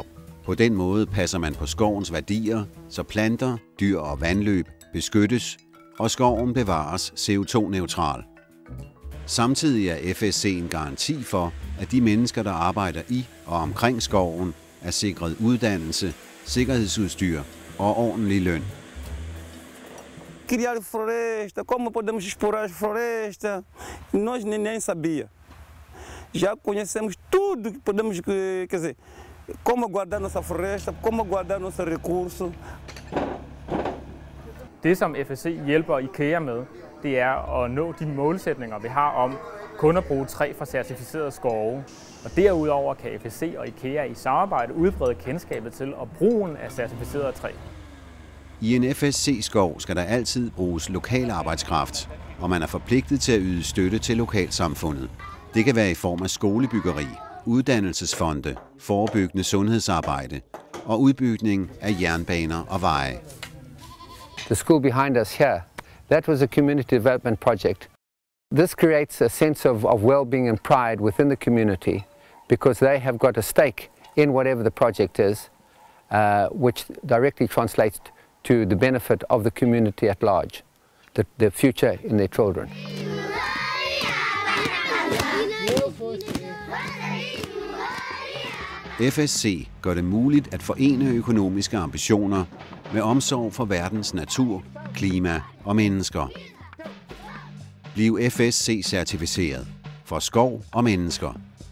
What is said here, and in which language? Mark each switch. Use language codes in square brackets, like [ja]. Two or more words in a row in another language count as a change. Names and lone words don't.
[da] På den måde passer man på skovens værdier, så planter, dyr og vandløb beskyttes, og skoven bevares CO2-neutral. Samtidig er FSC en garanti for, at de mennesker, der arbejder i og omkring skoven, er sikret uddannelse, sikkerhedsudstyr og ordentlig løn. [pt] Criar floresta, como podemos explorar a floresta, nós nem sabia. Já conhecemos tudo que podemos, quer dizer, como guardar nossa floresta, como guardar nosso recurso. [da] Det, som FSC hjælper IKEA med, det er at nå de målsætninger, vi har om kun at bruge træ fra certificerede skove. Og derudover kan FSC og IKEA i samarbejde udbrede kendskabet til og brugen af certificeret træ. I en FSC-skov skal der altid bruges lokal arbejdskraft, og man er forpligtet til at yde støtte til lokalsamfundet. Det kan være i form af skolebyggeri, uddannelsesfonde, forebyggende sundhedsarbejde og udbygning af jernbaner og veje. [en] The school behind us here, that was a community development project. This creates a sense of well-being and pride within the community because they have got a stake in whatever the project is, which directly translates to the benefit of the community at large, the future in their children. [da] FSC gør det muligt at forene økonomiske ambitioner med omsorg for verdens natur, klima og mennesker. Bliv FSC-certificeret for skov og mennesker.